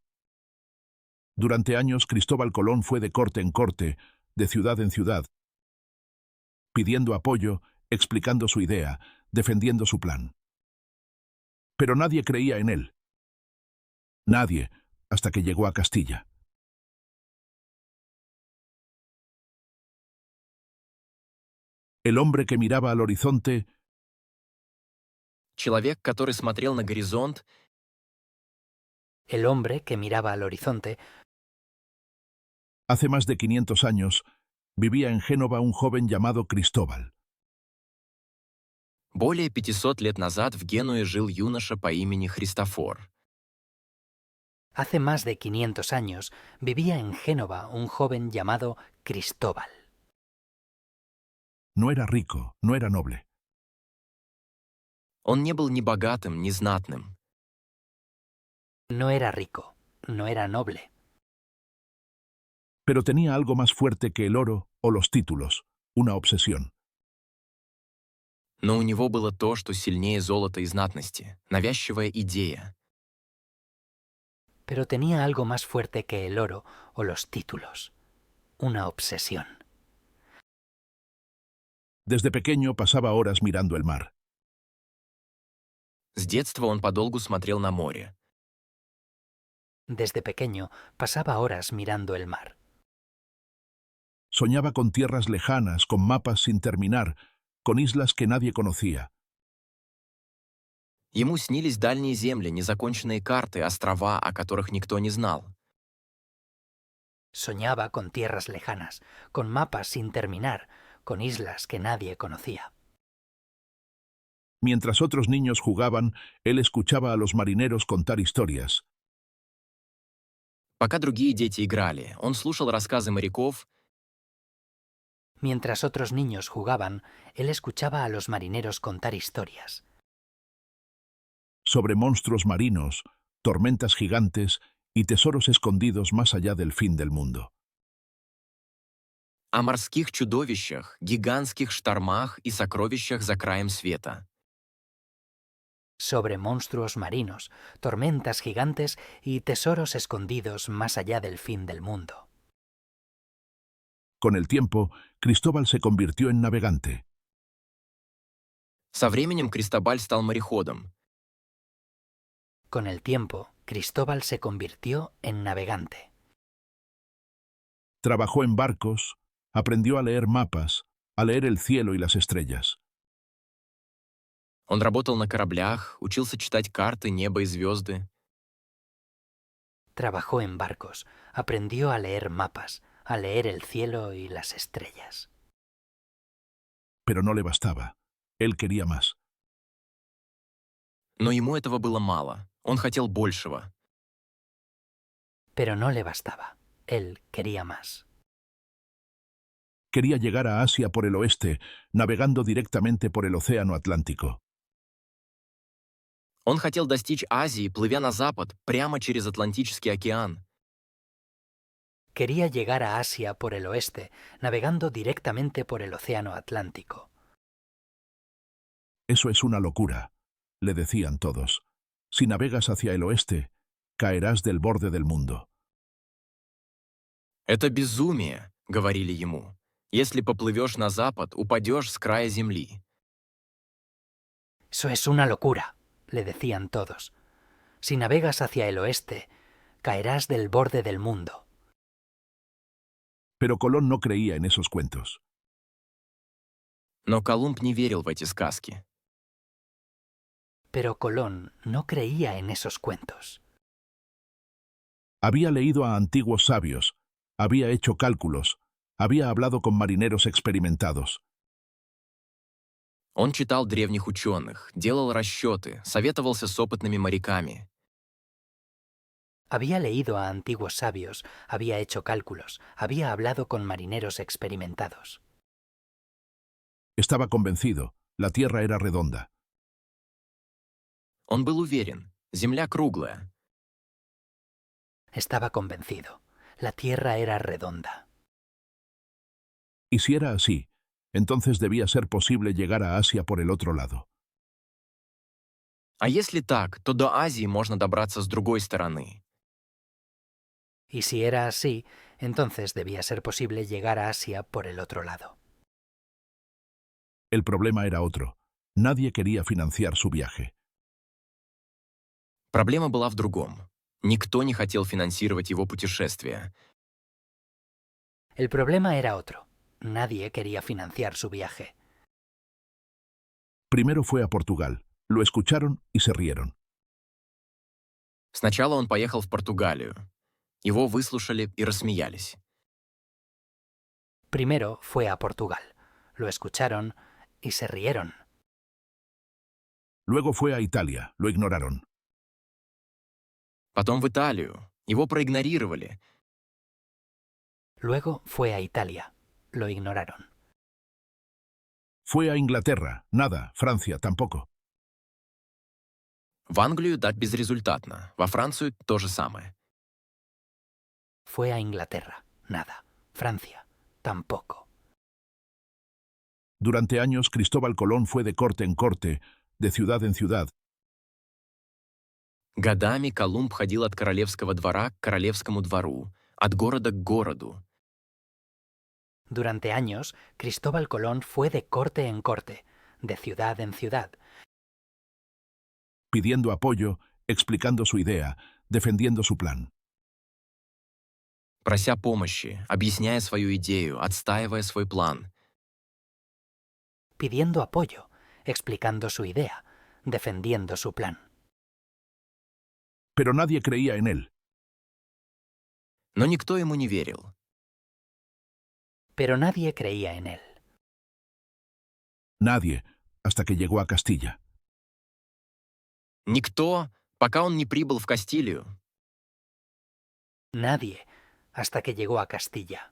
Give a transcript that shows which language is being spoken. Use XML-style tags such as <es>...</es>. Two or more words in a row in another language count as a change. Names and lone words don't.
<es>Durante años Cristóbal Colón fue de corte en corte, de ciudad en ciudad, pidiendo apoyo, explicando su idea, defendiendo su plan. Pero nadie creía en él. Nadie, hasta que llegó a Castilla. El hombre que miraba al horizonte.</es> <ru>Человек, который смотрел на горизонт,</ru> <es>El hombre que miraba al horizonte. Hace más de 500 años vivía en Génova un joven llamado Cristóbal.</es> <ru>более 500 лет назад в Генуе жил юноша по имени Христофор.</ru> <es>Hace más de 500 años vivía en Génova un joven llamado Cristóbal. No era rico, no era noble.</es> <ru>Он не был ни богатым, ни знатным,</ru> <es>No era rico, no era noble, Pero tenía algo más fuerte que el oro o los títulos, una obsesión.</es> <ru>но у него было то, что сильнее золота и знатности — навязчивая идея.</ru> <es>pero tenía algo más fuerte que el oro o los títulos, una obsesión. Desde pequeño pasaba horas mirando el mar.</es> <ru>С детства он подолгу смотрел на море.</ru> <es>Desde pequeño pasaba horas mirando el mar. Soñaba con tierras lejanas, con mapas sin terminar, con islas que nadie conocía.</es> <ru>Ему снились дальние земли, незаконченные карты, острова, о которых никто не знал.</ru> <es>Soñaba con tierras lejanas, con mapas sin terminar, con islas que nadie conocía. Mientras otros niños jugaban, él escuchaba a los marineros contar historias</es> <ru>Пока другие дети играли, он слушал рассказы моряков</ru> <es>Mientras otros niños jugaban, él escuchaba a los marineros contar historias sobre monstruos marinos, tormentas gigantes y tesoros escondidos más allá del fin del mundo.</es> <ru>о морских чудовищах, гигантских штормах и сокровищах за краем света.</ru> <es>sobre monstruos marinos, tormentas gigantes y tesoros escondidos más allá del fin del mundo. Con el tiempo, Cristóbal se convirtió en navegante.</es> <ru>Со временем Кристобаль стал мореходом.</ru> <es>Con el tiempo, Cristóbal se convirtió en navegante. Trabajó en barcos, aprendió a leer mapas, a leer el cielo y las estrellas.</es> <ru>Он работал на кораблях, учился читать карты, небо и звезды.</ru> <es>Trabajó en barcos, aprendió a leer mapas, a leer el cielo y las estrellas. Pero no le bastaba. Él quería más.</es> <ru>Но ему этого было мало. Он хотел большего.</ru> <es>Pero no le bastaba. Él quería más. Quería llegar a Asia por el oeste, navegando directamente por el Océano Atlántico.</es> <ru>Он хотел достичь Азии, плывя на запад, прямо через Атлантический океан.</ru> <es>Quería llegar a Asia por el oeste, navegando directamente por el Océano Atlántico. Eso es una locura, le decían todos. Si navegas hacia el oeste, caerás del borde del mundo.</es> <ru>«Это безумие», — говорили ему. «Если поплывешь на запад, упадешь с края земли».</ru> <es>Eso es una locura, le decían todos. Si navegas hacia el oeste, caerás del borde del mundo. Pero Colón no creía en esos cuentos.</es> <ru>Но Колумб не верил в эти сказки.</ru> <es>Pero Colón no creía en esos cuentos. Había leído a antiguos sabios, había hecho cálculos, había hablado con marineros experimentados.</es> <ru>Он читал древних ученых, делал расчеты, советовался с опытными моряками.</ru> <es>Había leído a antiguos sabios, había hecho cálculos, había hablado con marineros experimentados. Estaba convencido, la tierra era redonda.</es> <ru>Он был уверен, земля круглая.</ru> <es>Estaba convencido, la tierra era redonda. Y si era así, entonces debía ser posible llegar a Asia por el otro lado.</es> <ru>А если так, то до Азии можно добраться с другой стороны.</ru> <es>Y si era así, entonces debía ser posible llegar a Asia por el otro lado. El problema era otro. Nadie quería financiar su viaje.</es> <ru>Проблема была в другом. Никто не хотел финансировать его путешествие.</ru> <es>El problema era otro. Nadie quería financiar su viaje. Primero fue a Portugal. Lo escucharon y se rieron.</es> <ru>Сначала он поехал в Португалию. Его выслушали и рассмеялись.</ru> <es>Primero fue a Portugal. Lo escucharon y se rieron. Luego fue a Italia. Lo ignoraron.</es> <ru>Потом в Италию. Его проигнорировали.</ru> <es>Luego fue a Italia. Lo ignoraron. Fue a Inglaterra. Nada. Francia tampoco.</es> <ru>В Англию да, безрезультатно. Во Францию то же самое.</ru> <es>Fue a Inglaterra. Nada. Francia. Tampoco. Durante años Cristóbal Colón fue de corte en corte, de ciudad en ciudad.</es> <ru>Годами Колумб ходил от королевского двора к королевскому двору, от города к городу.</ru> <es>Durante años, Cristóbal Colón fue de corte en corte, de ciudad en ciudad, Pidiendo apoyo, explicando su idea, defendiendo su plan.</es> <ru>Прося помощи, объясняя свою идею, отстаивая свой план.</ru> <es>pidiendo apoyo, explicando su idea, defendiendo su plan. Pero nadie creía en él.</es> <ru>Но никто ему не верил.</ru> <es>Pero nadie creía en él. Nadie, hasta que llegó a Castilla.</es> <ru>Никто, пока он не прибыл в Кастилию.</ru> <es>Nadie, hasta que llegó a Castilla.</es>